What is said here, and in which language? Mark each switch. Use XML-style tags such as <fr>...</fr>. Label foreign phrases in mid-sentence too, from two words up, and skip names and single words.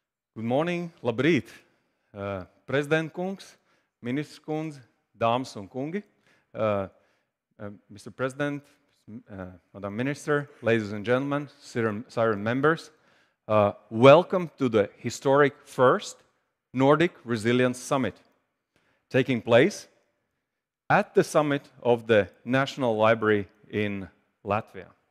<en>Good morning,</en> <lv>labrīt, President kungs, Ministrs kundze, dāmas un kungi,</lv> <en>Mr. President, Madam Minister, ladies and gentlemen, CIREN members, welcome to the historic first Nordic Resilience Summit, taking place at the summit of the National Library in Latvia.</en>